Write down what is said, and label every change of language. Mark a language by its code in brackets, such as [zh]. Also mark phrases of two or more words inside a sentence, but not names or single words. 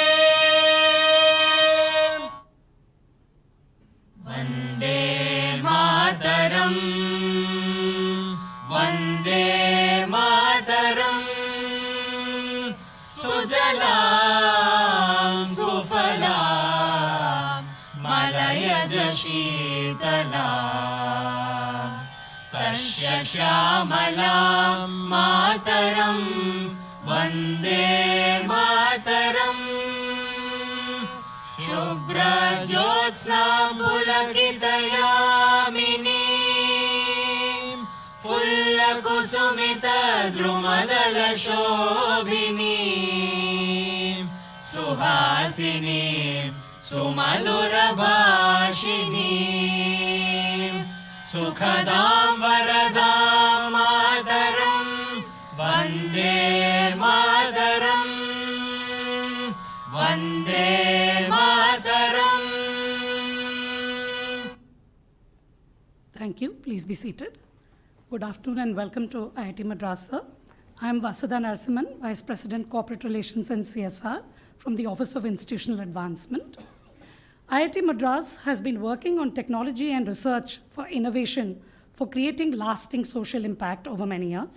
[sa] वन्दे मातरम् वन्दे मातरम् सुजलां सुफलां मलयज शीतलां सस्यश्यामलां मातरं वन्दे मातरम् शुभ्रज्योत्स्नां पुलकितयामिनीं फुल्लकुसुमितद्रुमदलशोभिनीं सुहासिनीं सुमधुरभाषिणीं सुखदां वरदां मातरं वन्दे मातरम् वन्दे मातरम्. [en] Thank you. Please be seated. Good afternoon and welcome to IIT Madras, sir. I am Vasudha Narasimhan, Vice President Corporate Relations and CSR from the Office of Institutional Advancement. IIT Madras has been working on technology and research for innovation for creating lasting social impact over many years.